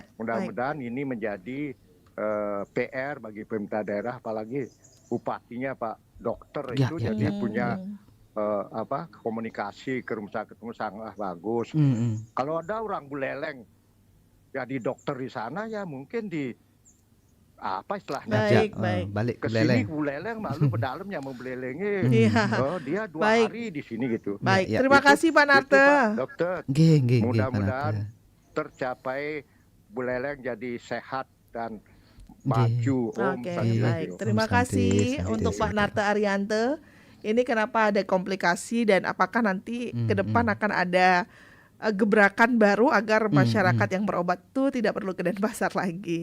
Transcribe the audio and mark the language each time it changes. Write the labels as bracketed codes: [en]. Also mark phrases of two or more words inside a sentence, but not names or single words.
[id] Mudah-mudahan ini menjadi PR bagi pemerintah daerah, apalagi bupatinya Pak Dokter Ya, itu ya, jadi ya. punya komunikasi ke rumah sakit sangat bagus. Kalau ada orang Buleleng jadi dokter di sana ya mungkin di apa istilahnya Baik, Ya, baik. balik ke ke sini Buleleng. Buleleng malu pedalamnya membelelengi. Iya. Oh, dia 2 Baik. hari di sini gitu. Baik, Ya, terima Itu- kasih Pak Itu, Narte. Pak Dokter. Nggih, Pak Mudah-mudahan Narte. tercapai Buleleng jadi sehat dan Nggih. maju Om. Oke, Santi. baik. Terima Om kasih Santi, untuk Pak Santi. Narte Ariante. Ini kenapa ada komplikasi dan apakah nanti ke depan akan ada gebrakan baru agar masyarakat yang berobat itu tidak perlu ke Denpasar lagi.